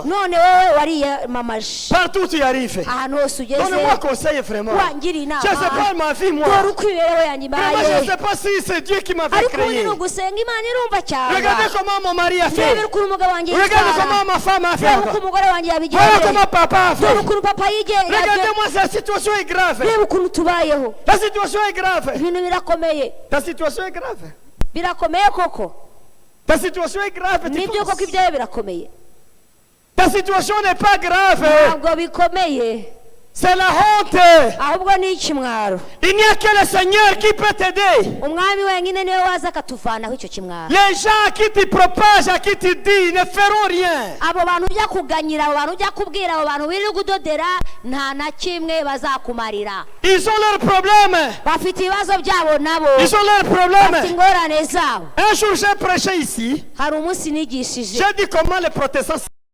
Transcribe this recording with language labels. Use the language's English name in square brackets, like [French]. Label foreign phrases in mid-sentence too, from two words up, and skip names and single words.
[Kinyarwanda] None wowe wariyamamaje. [French] Partout tu y arrives. [Kinyarwanda] Ahantu hose ugeze. [French] Donne-moi conseil vraiment. [Kinyarwanda] Wangira inama. [French] Je sais pas ma vie moi. [Kinyarwanda] Dore uko imibereho yanjye [French] Vraiment, [Kinyarwanda] ibaye. [French] je sais pas si c'est Dieu qui m'avait [Kinyarwanda] Ariko [French] créé. [Kinyarwanda] ni ugusenga Imana irumva cyane. [French] Regardez comment mon mari a fait. [Kinyarwanda] Reba ukuntu umugabo wanjye [French] Regardez [Kinyarwanda] yitwara. [French] comment ma femme a [Kinyarwanda] Reba uko [French] fait. [Kinyarwanda] umugore wanjye [French] Voilà [Kinyarwanda] yabigenje. [French] comment papa a [Kinyarwanda] Dore [French] fait. [Kinyarwanda] ukuntu papa yigenje. [French] Regardez-moi, cette situation est grave. [Kinyarwanda] Reba ukuntu tubayeho. [French] La situation est grave. [Kinyarwanda] Ibintu birakomeye. [French] Ta situation est grave. [Kinyarwanda] Birakomeye koko. [French] Ta situation est grave. tu [Kinyarwanda] Nibyo [French] penses? [Kinyarwanda] koko ibyawe birakomeye. [French] Ta situation n'est pas grave. [Kinyarwanda] Ntabwo bikomeye. [French] C'est la honte. [Kinyarwanda] Ahubwo ni ikimwaro. [French] Il n'y a que le Seigneur qui peut t'aider. [Kinyarwanda] Umwami wenyine niwe waza akatuvanaho icyo kimwaro. [French] Les gens qui te propagent, à qui te disent, ne feront rien. [Kinyarwanda] Abo bantu ujya kuganyira, abo bantu ujya kubwira, abo bantu biri kudodera nta na kimwe bazakumarira. [French] Ils ont leurs problèmes. [Kinyarwanda] Bafite ibibazo byabo nabo. [French] Ils ont leurs [Kinyarwanda] Bafite [French] problèmes. [Kinyarwanda] ingorane zabo. [French] Un jour, j'ai prêché ici. [Kinyarwanda] Hari umunsi nigishije. [French] J'ai dit comment les protestants